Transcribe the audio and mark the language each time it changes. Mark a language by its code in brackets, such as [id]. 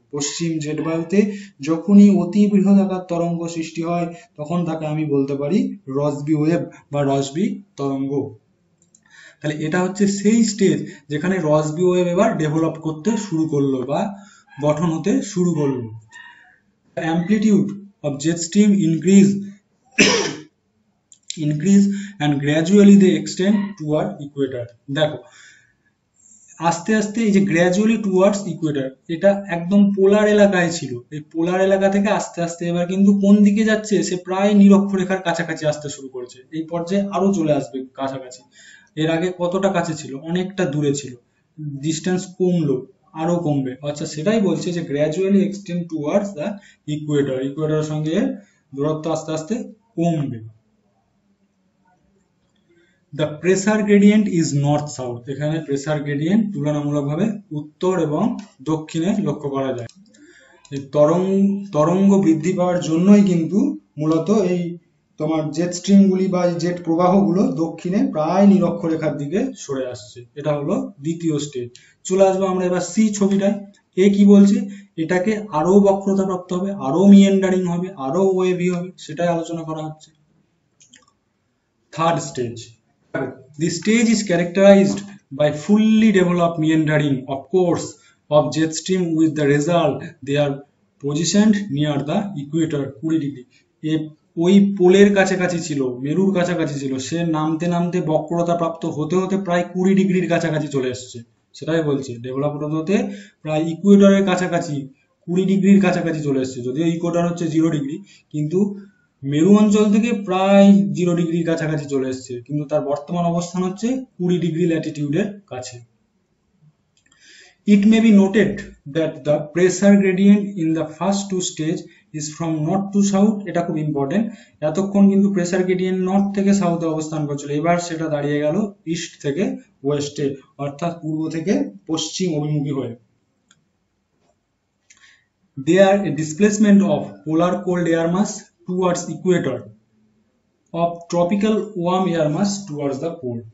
[bn] পশ্চিম jet বায়ুতে যখনই অতি বৃহদাকার তরঙ্গ সৃষ্টি হয়, তখন তাকে আমি বলতে পারি রসবি ওয়েভ বা রসবি তরঙ্গ। তাহলে এটা হচ্ছে সেই স্টেজ যেখানে রসবি ওয়েভ এবার ডেভেলপ করতে শুরু করলো বা গঠন হতে শুরু করলো। [en] Amplitude of jet stream increase and gradually they extend toward equator. [bn] দেখো, আস্তে আস্তে এই যে [en] gradually towards equator, [bn] এটা একদম পোলার এলাকায় ছিল, এই পোলার এলাকা থেকে আস্তে আস্তে এবার কিন্তু কোন দিকে যাচ্ছে, সে প্রায় নিরক্ষরেখার কাছাকাছি আসতে শুরু করেছে। এই পর্যায়ে আরো চলে আসবে কাছাকাছি। এর আগে কতটা কাছে ছিল, অনেকটা দূরে ছিল, ডিস্টেন্স কমলো, আরো কমবে। আচ্ছা, সেটাই বলছে যে [en] gradually extend towards the equator, [bn] ইকুয়েটরের সঙ্গে দূরত্ব আস্তে আস্তে কমবে। [en] the pressure gradient is north south, [bn] এখানে প্রেসার গ্রেডিয়েন্ট তুলনামূলকভাবে উত্তর এবং দক্ষিণে লক্ষ্য করা যায়। এই তরঙ্গ বৃদ্ধি পাওয়ার জন্যই কিন্তু মূলত এই তোমার জেট স্ট্রিমগুলি বা জেট প্রবাহগুলো দক্ষিণে প্রায় নিরক্ষরেখার দিকে সরে আসছে। এটা হলো দ্বিতীয় স্টেজ। চলে আসবো আমরা এবার সি ছবিটায়। এ কি বলছে, এটাকে আরো বক্রতা প্রাপ্ত হবে, আরো মিয়েন্ডারিং হবে, আরো ওয়েভি হবে, সেটাই আলোচনা করা হচ্ছে। [en] Third stage, the stage is characterized by fully developed meandering, of course, of jet stream, with the result they are positioned near the equator 20 degree. [bn] ওই পোলের কাছাকাছি ছিল, মেরুর কাছাকাছি ছিল, সে নামতে নামতে বক্রতা প্রাপ্ত হতে হতে প্রায় 20 ডিগ্রির কাছাকাছি চলে এসছে। সেটাই বলছে ডেভেলপ হতে হতে প্রায় ইকুয়েটরের কাছাকাছি 20 ডিগ্রির কাছাকাছি চলে এসছে। যদিও ইকুয়েটর হচ্ছে 0 ডিগ্রি, কিন্তু মেরু অঞ্চল থেকে প্রায় 0 ডিগ্রির কাছাকাছি চলে এসছে, কিন্তু তার বর্তমান অবস্থান হচ্ছে 20 ডিগ্রি ল্যাটিটিউডের কাছে। [en] It may be noted that the pressure gradient in the first two stage is from north to south. [bn] এটা খুব ইম্পর্টেন্ট। এতক্ষণ কিন্তু প্রেসার গ্রেডিয়েন্ট নর্থ থেকে সাউথে অবস্থান করছিল, এবার সেটা দাঁড়িয়ে গেল ইস্ট থেকে ওয়েস্টে, অর্থাৎ পূর্ব থেকে পশ্চিম অভিমুখী হয়ে। [en] There a displacement of polar cold air mass towards equator of tropical warm air mass towards the pole.